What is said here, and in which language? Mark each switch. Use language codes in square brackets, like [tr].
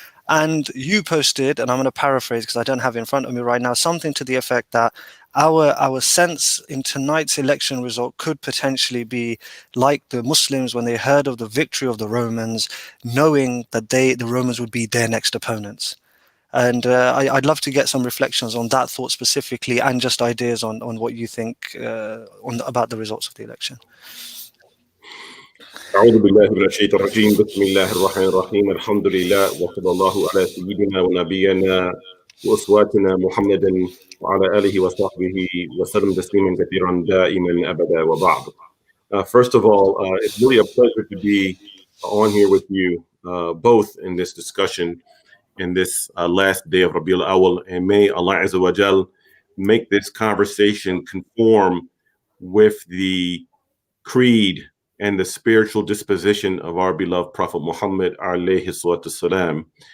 [en] And you posted, and I'm going to paraphrase because I don't have it in front of me right now, something to the effect that our sense in tonight's election result could potentially be like the Muslims when they heard of the victory of the Romans, knowing that the Romans would be their next opponents. And I'd love to get some reflections on that thought specifically, and just ideas on what you think about the results of the election. [ar] أعوذ بالله من الشيطان الرجيم. بسم الله الرحمن الرحيم. الحمد لله وصلى الله على سيدنا ونبينا وأسواتنا محمد وعلى آله وصحبه وسلم تسليما كثيرا دائما أبدا وبعد. [en] First of all, it's really a pleasure to be on here with you both in this discussion in this last day of Rabiul Awwal, and may Allah Azza wa Jal make this conversation conform with the creed and the spiritual disposition of our beloved Prophet Muhammad [ar] alayhi salatu salam.